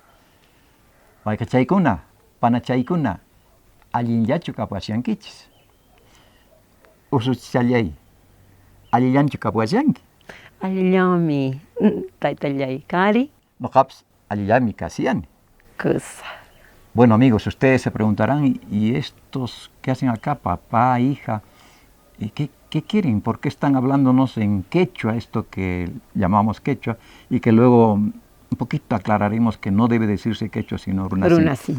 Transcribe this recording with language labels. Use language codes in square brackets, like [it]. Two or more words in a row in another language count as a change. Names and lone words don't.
[qu] Wayqachaykuna, panachaykuna, allinllachu kapwasyankichis. Usuchallay, allillanchu kapwasyanki. Allillami, taytallay kari. Noqapas allillami kasiyani. Kusa. [es] Bueno, amigos, ustedes se preguntarán, ¿y estos qué hacen acá, papá, hija? ¿Y qué quieren? ¿Por qué están hablándonos en quechua, esto que llamamos quechua, y que luego un poquito aclararemos que no debe decirse quechua, sino runasimi?